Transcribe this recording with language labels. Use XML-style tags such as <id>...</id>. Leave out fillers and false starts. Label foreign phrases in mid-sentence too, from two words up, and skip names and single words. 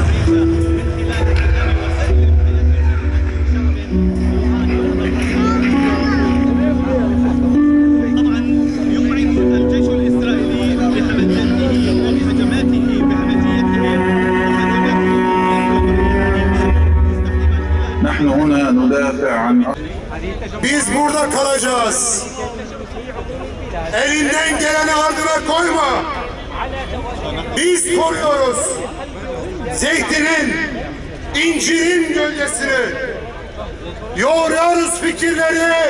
<ar>طبعا يقعد الجيش الإسرائيلي بهمجته وبهجماته بهمجيته. نحن هنا ندافع عن</ar> <tr>Biz burada kalacağız. Elinden geleni ardına koyma. Biz koruyoruz. Zeytinin, incirin gölgesini. Yoğuruyoruz fikirleri.</tr>